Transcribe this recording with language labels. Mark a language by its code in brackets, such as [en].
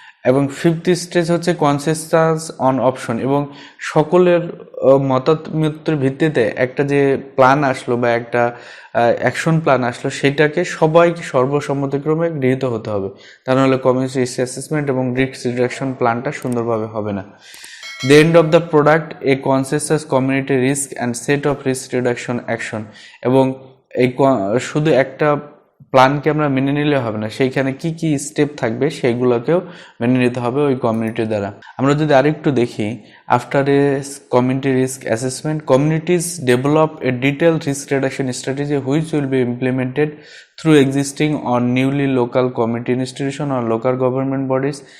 [bn] এবং fifth stage হচ্ছে [en] consensus on option, [bn] এবং সকলের মতামতের ভিত্তিতে একটা যে প্ল্যান আসলো বা একটা অ্যাকশন প্ল্যান আসলো সেটাকে সবাইকে সর্বসম্মতিক্রমে গৃহীত হতে হবে, তা নাহলে কমিউনিটি রিস্ক অ্যাসেসমেন্ট এবং রিস্ক রিডাকশন প্ল্যানটা সুন্দরভাবে হবে না। [en] The end of the product, a consensus community risk and set of risk reduction action। [bn] এবং এই শুধু একটা প্ল্যানকে আমরা মেনে নিলে হবে না, সেইখানে কি কি স্টেপ থাকবে সেইগুলোকেও মেনে নিতে হবে ওই কমিউনিটির দ্বারা। আমরা যদি আরেকটু দেখি, [en] After a community risk assessment, communities develop a detailed risk reduction strategy which will be implemented through existing or newly local community institution or local government bodies.